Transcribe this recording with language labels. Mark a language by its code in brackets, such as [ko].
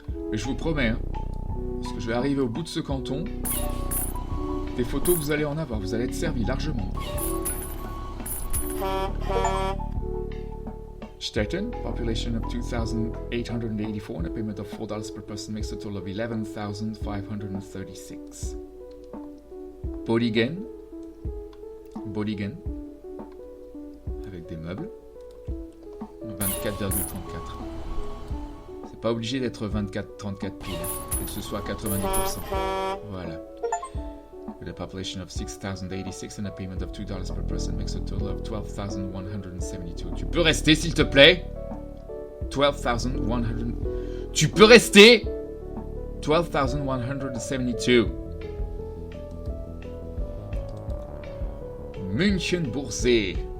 [fr] Mais je vous promets, parce que je vais arriver au bout de ce canton, des photos vous allez en avoir, vous allez être servis largement. [en] Stetten, population of 2,884 and a payment of $4 per person makes a total of 11,536. [fr] Bodigen, avec des meubles, 24,34. C'est pas obligé d'être 24-34 piles, faut que ce soit 90%. Voilà. [en] With a population of 6,086 and a payment of $2 per person makes a total of 12,172. [fr] Tu peux rester, s'il te plaît? 12,100. Tu peux rester? 12,172. Münchenbursee.